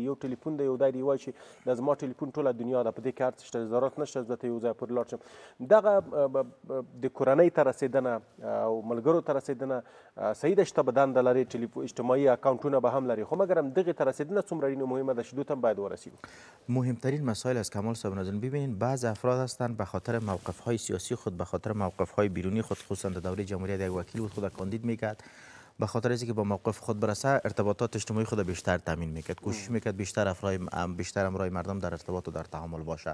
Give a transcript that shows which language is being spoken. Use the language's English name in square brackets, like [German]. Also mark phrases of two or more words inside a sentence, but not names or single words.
[Pashto] یو ټلیفون دی، یو دی دی وایي چې دا زما ټلیفون ټوله دنیا ده، په دې کې هر څه شته، ضرورت نشته زه ته یو ځای پورې لاړ شم. دغه د کورنۍ ته رسېدنه او ملګرو ته رسېدنه صحیح ده چې ته به دنده لرې، اجتماعي اکاونټونه به هم لري، خو مګر هم دغې ته رسېدنه څومره اړینه مهمه ده چې دوی ته هم باید ورسیږو. [Persian] مهمترین مسائل از کمال صاحب ناظرین، ببینید بعض افراد هستند به خاطر موقف‌های سیاسی خود، به خاطر موقف‌های بیرونی خود، خصوصا در دوره جمهوریت یک وکیل بود خود کاندید میکرد، به خاطر اینکه با موقف خود برسه ارتباطات اجتماعی خود بیشتر تامین میکرد، کوشش میکرد بیشتر همراه مردم در ارتباط و در تعامل باشه.